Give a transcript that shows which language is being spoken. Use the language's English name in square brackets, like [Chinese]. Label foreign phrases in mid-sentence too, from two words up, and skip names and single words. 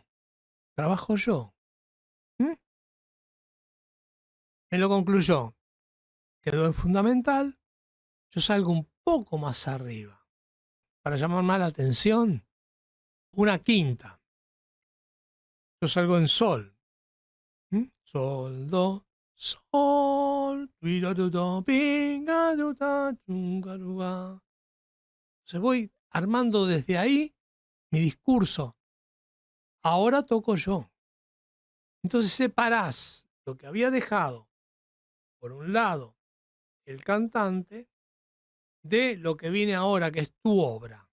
[Spanish] Trabajo yo. Me lo concluyó. Quedó en fundamental. Yo salgo un poco más arriba. Para llamar más la atención, una quinta. Yo salgo en sol. Sol, do, Sol, tuirotuto, pingaruta, chungaruga. Se voy armando desde ahí mi discurso. Ahora toco yo. Entonces separás lo que había dejado, por un lado, el cantante, de lo que viene ahora, que es tu obra.